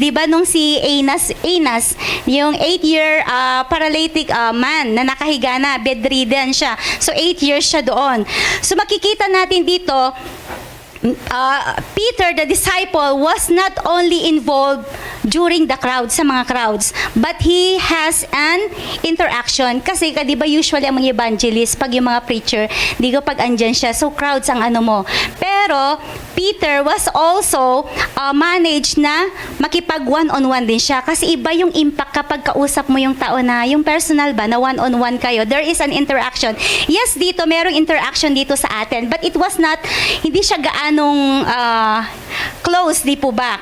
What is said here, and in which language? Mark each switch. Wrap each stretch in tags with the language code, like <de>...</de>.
<tl>Di ba nung si Enas, yung</tl> <en>8-year paralytic man</en> <tl>na nakahiga na, bedridden siya. So 8 years siya doon. So makikita natin dito,</tl> <en>Peter, the disciple, was not only involved during the crowd,</en> <tl>sa mga crowds,</tl> <en>but he has an interaction.</en> <tl>Kasi, di ba usually ang mga evangelist, pag yung mga preacher, di ko pag andyan siya, so crowds ang ano mo. Pero, Peter</tl> <en>was also managed</en> <tl>na makipag one-on-one din siya. Kasi iba yung impact kapag kausap mo yung tao na, yung personal ba, na one-on-one kayo.</tl> <en>There is an interaction.</en> <tl>Yes, dito, merong interaction dito sa atin,</tl> <en>but it was not,</en> <tl>hindi siya gaanong close, di po ba?</tl>